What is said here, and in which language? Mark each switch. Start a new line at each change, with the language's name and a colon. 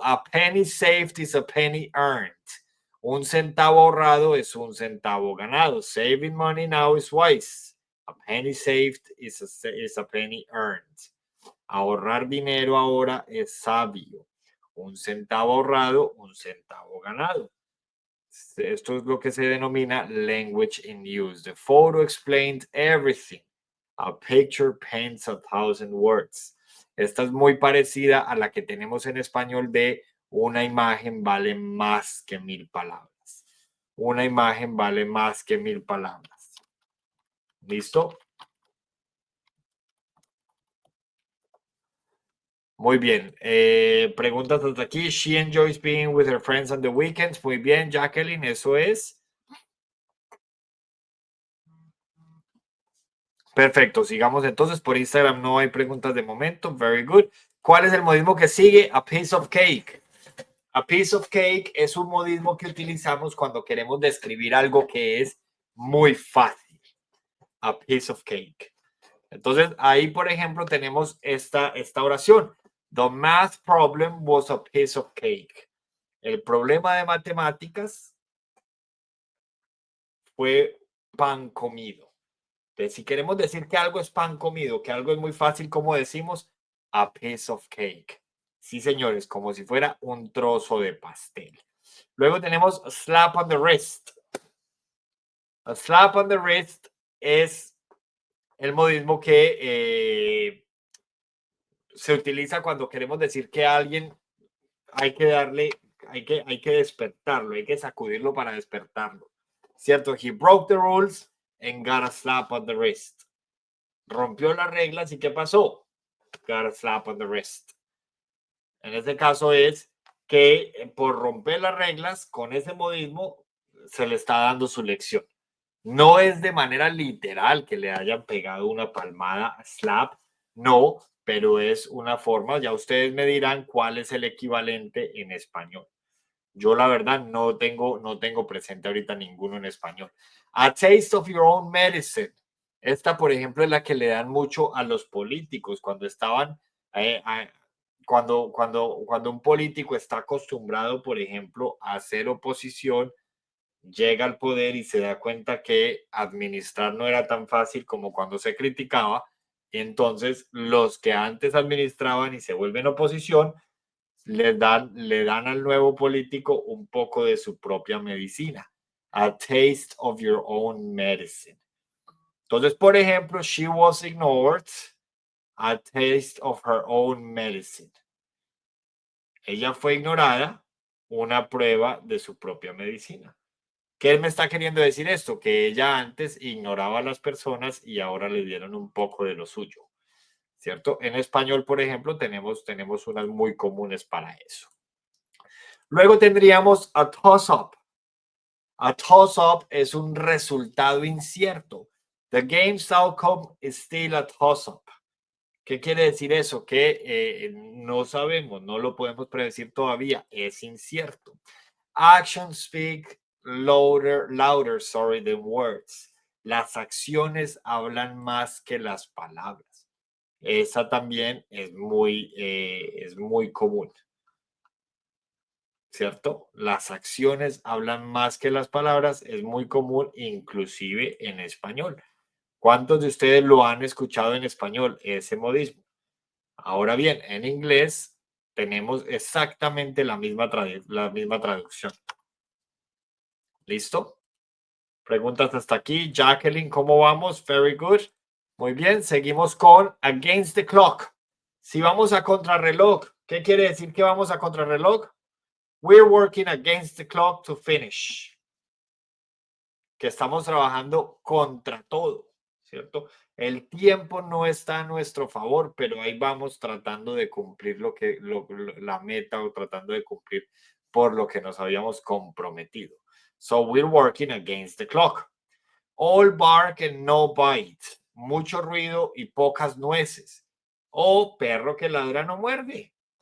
English: A penny saved is a penny earned.
Spanish: Un centavo ahorrado es un centavo ganado.
English: Saving money now is wise. A penny saved is a penny earned.
Spanish: Ahorrar dinero ahora es sabio. Un centavo ahorrado, un centavo ganado. Esto es lo que se denomina
English: language in use. The photo explains everything. A picture paints 1,000 words.
Spanish: Esta es muy parecida a la que tenemos en español de una imagen vale más que 1,000 palabras. Una imagen vale más que 1,000 palabras. ¿Listo? Muy bien. Preguntas hasta aquí.
English: She enjoys being with her friends on the weekends.
Spanish: Muy bien, Jacqueline, eso es. Perfecto, sigamos entonces. Por Instagram no hay preguntas de momento.
English: Very good.
Spanish: ¿Cuál es el modismo que sigue? A piece of cake. A piece of cake es un modismo que utilizamos cuando queremos describir algo que es muy fácil. A piece of cake. Entonces, ahí, por ejemplo, tenemos esta oración.
English: The math problem was a piece of cake.
Spanish: El problema de matemáticas fue pan comido. Entonces, si queremos decir que algo es pan comido, que algo es muy fácil, ¿cómo decimos? A piece of cake. Sí, señores, como si fuera un trozo de pastel. Luego tenemos a slap on the wrist. A slap on the wrist es el modismo que se utiliza cuando queremos decir que a alguien hay que darle, hay que despertarlo, hay que sacudirlo para despertarlo. ¿Cierto?
English: He broke the rules and got a slap on the wrist.
Spanish: Rompió las reglas y ¿qué pasó?
English: Got a slap on the wrist.
Spanish: En este caso es que por romper las reglas, con ese modismo, se le está dando su lección. No es de manera literal que le hayan pegado una palmada, slap, no, pero es una forma, ya ustedes me dirán cuál es el equivalente en español. Yo la verdad no tengo presente ahorita ninguno en español.
English: A taste of your own medicine.
Spanish: Esta, por ejemplo, es la que le dan mucho a los políticos cuando estaban, eh, cuando un político está acostumbrado, por ejemplo, a hacer oposición, llega al poder y se da cuenta que administrar no era tan fácil como cuando se criticaba. Entonces, los que antes administraban y se vuelven oposición, le dan al nuevo político un poco de su propia medicina.
English: A taste of your own medicine.
Spanish: Entonces, por ejemplo,
English: she was ignored. A taste of her own medicine.
Spanish: Ella fue ignorada, una prueba de su propia medicina. ¿Qué me está queriendo decir esto? Que ella antes ignoraba a las personas y ahora le dieron un poco de lo suyo, ¿cierto? En español, por ejemplo, tenemos unas muy comunes para eso. Luego tendríamos a toss-up. A toss-up es un resultado incierto.
English: The game's outcome is still a toss-up.
Spanish: ¿Qué quiere decir eso? Que no sabemos, no lo podemos predecir todavía, es incierto.
English: Actions speak louder than words.
Spanish: Las acciones hablan más que las palabras. Esa también es muy común, ¿cierto? Las acciones hablan más que las palabras, es muy común, inclusive en español. ¿Cuántos de ustedes lo han escuchado en español, ese modismo? Ahora bien, en inglés tenemos exactamente la misma traducción. ¿Listo? Preguntas hasta aquí. Jacqueline, ¿cómo vamos?
English: Very good.
Spanish: Muy bien, seguimos con against the clock. Si vamos a contrarreloj, ¿qué quiere decir que vamos a contrarreloj?
English: We're working against the clock to finish.
Spanish: Que estamos trabajando contra todo, ¿cierto? El tiempo no está a nuestro favor, pero ahí vamos tratando de cumplir la meta o tratando de cumplir por lo que nos habíamos comprometido.
English: So we're working against the clock. All bark and no bite.
Spanish: Mucho ruido y pocas nueces. O perro que ladra no muerde.